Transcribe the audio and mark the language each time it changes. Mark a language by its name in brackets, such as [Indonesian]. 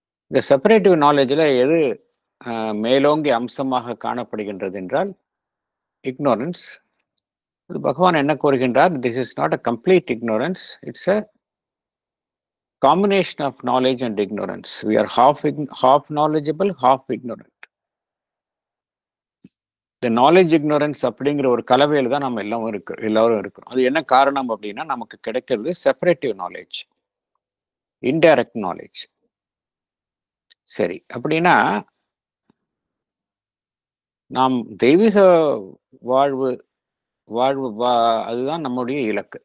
[Tamil] இந்த செப்பரேட்டிவ் நாலேஜில் எது மேலோங்கி அம்சமாக காணப்படுகின்றது என்றால் இக்னோரன்ஸ். பகவான் என்ன கூறுகின்றார்? [English] This is not a complete ignorance, it's a combination of knowledge and ignorance. We are half knowledgeable, half ignorant. The knowledge ignorance [Tamil] அப்படிங்கிற ஒரு கலவையில் தான் நம்ம எல்லாரும் இருக்கிறோம். அது என்ன காரணம் அப்படின்னா, நமக்கு கிடைக்கிறது செப்பரேட்டிவ் நாலேஜ், இன்டைரக்ட் நாலேஜ். சரி, அப்படின்னா நாம் தெய்வீக வாழ்வு அதுதான் நம்முடைய இலக்கு.